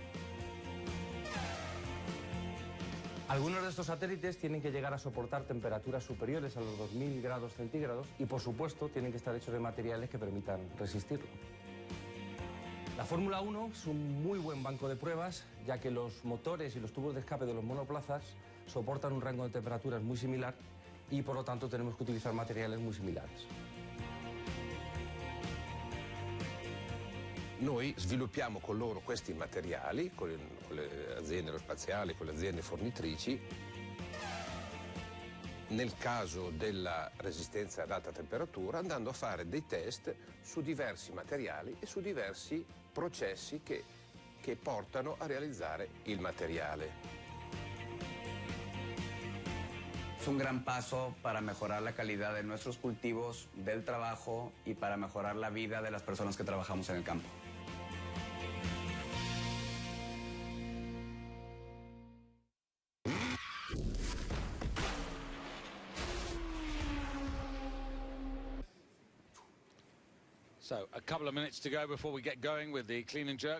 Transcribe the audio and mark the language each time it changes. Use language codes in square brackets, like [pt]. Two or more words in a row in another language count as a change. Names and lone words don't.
[es] Algunos de estos satélites tienen que llegar a soportar temperaturas superiores a los 2000 grados centígrados y, por supuesto, tienen que estar hechos de materiales que permitan resistirlo. La Fórmula 1 es un muy buen banco de pruebas, ya que los motores y los tubos de escape de los monoplazas soportan un rango de temperaturas muy similar y, por lo tanto, tenemos que utilizar materiales muy similares. [it] Noi sviluppiamo con loro questi materiali, con le aziende aerospaziali, con le aziende fornitrici. Nel caso della resistenza ad alta temperatura, andando a fare dei test su diversi materiali e su diversi processi che portano a realizzare il materiale. [es] Es un gran paso para mejorar la calidad de nuestros cultivos, del trabajo y para mejorar la vida de las personas que trabajamos en el campo. [en] So, a couple of minutes to go before we get going with the clean and jerk.